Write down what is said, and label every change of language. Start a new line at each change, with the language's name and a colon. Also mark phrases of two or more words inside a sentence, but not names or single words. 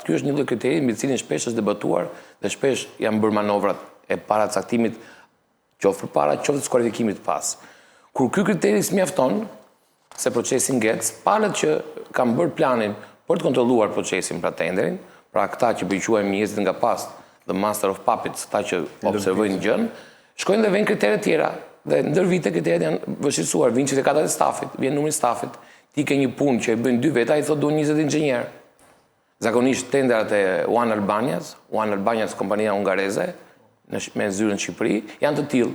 Albanian: Ky është një lloj kriteri mbi cilin shpesh është debatuar dhe shpesh janë bërë manovrat e paracaktimit qoftë përpara, qoftë skualifikimit pas. Kur ky kriteri s'mjafton, se procesi ngec, palët që kanë bërë planin për të kontrolluar procesin pra tenderin, pra këta që quajmë njerëzit nga pas,
English: the master of puppets,
Albanian: ata që observojnë gjën, shkojnë dhe vënë kritere tjera. Dhe ndër vite kriteret janë vështirësuar, vinë qytetarët e stafit, vjen numri stafit, ti ke një punë që e bëjnë 2 veta, i thotë duhen 20 inxhinier. Zakonisht tenderat e One Albanias, kompania hungareze, me zyrën në Shqipëri, janë të tillë.